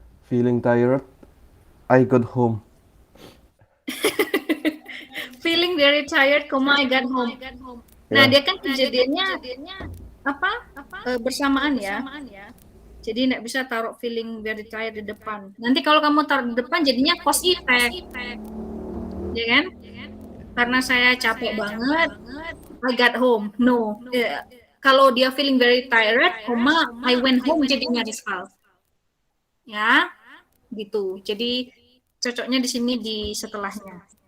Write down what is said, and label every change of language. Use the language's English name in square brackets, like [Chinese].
[English] Feeling tired, I got home. Feeling very tired, I got home. [Indonesian] Nah, dia kan kejadiannya apa? Bersamaan ya. Jadi nggak bisa taruh [English] feeling very tired [Indonesian] di depan. Nanti kalau kamu taruh di depan jadinya cause effect. Ya kan? Karena saya capek banget, [English] I got home. No. [Indonesian] Kalau dia [English] feeling very tired, I went home jadinya Rizval. [Indonesian] Ya. Gitu. Jadi cocoknya di sini di setelahnya.